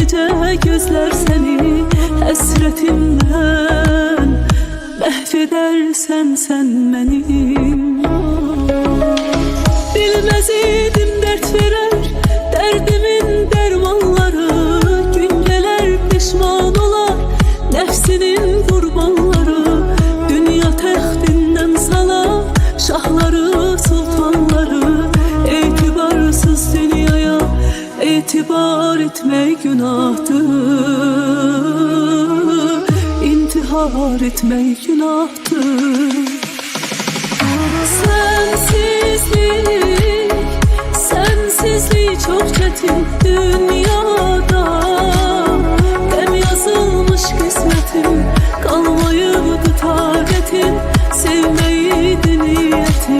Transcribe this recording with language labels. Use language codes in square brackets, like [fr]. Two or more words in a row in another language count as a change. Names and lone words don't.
[tr] gözler seni [az] Həsrətimdən məhv edərsən sen mənim. Bilməz idim dert verər dərdimin dərmanları, gün gələr pişman olar nəfsinin qurbanları. Dünya təxtindən salar şahları sultanları, etibarsız dünyaya etibar etmək günahdır, intihar etmək günahdır. [tr] Sensizlik çok çetin dünyada, hem yazılmış kısmetim, kalmayıbdı taqetim, sevmeydi niyetim.